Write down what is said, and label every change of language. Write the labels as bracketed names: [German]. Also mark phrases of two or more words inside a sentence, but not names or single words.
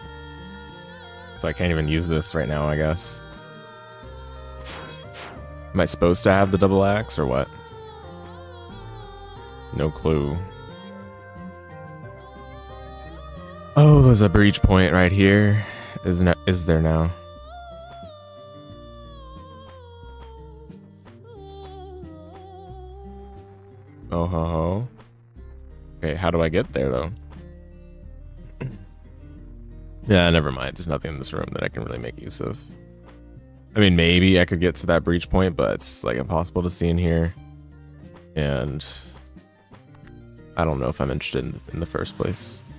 [English] So I can't even use this right now, I guess. Am I supposed to have the double axe or what? No clue. Oh, there's a breach point right here. Is there now? Oh ho ho. Okay, how do I get there though? Yeah, never mind. There's nothing in this room that I can really make use of. I mean, maybe I could get to that breach point, but it's like impossible to see in here. And I don't know if I'm interested in the first place.